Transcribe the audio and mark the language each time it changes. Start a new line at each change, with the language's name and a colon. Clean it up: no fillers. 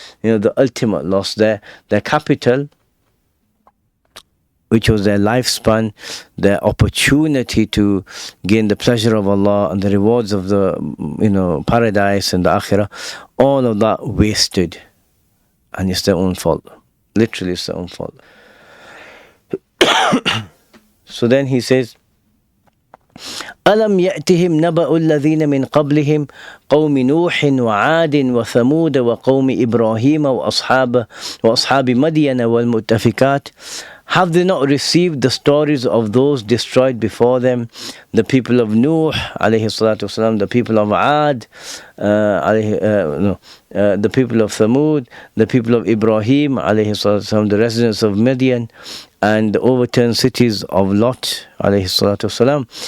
English: The ultimate loss, their capital, which was their lifespan, their opportunity to gain the pleasure of Allah and the rewards of the paradise and the akhirah, all of that wasted, and it's their own fault. Literally, it's their own fault. So then he says,
Arabic: ألم يأتهم نبأ الذين من قبلهم قوم نوح وعاد وثمود وقوم إبراهيم وأصحاب مدين والمؤتفكات.
English: Have they not received the stories of those destroyed before them, the people of Nuh alayhi salatu wasalam, the people of Ad, the people of Thamud, the people of Ibrahim alayhi salatu wasalam, the residents of Midian, and the overturned cities of Lot alayhi salatu wasalam.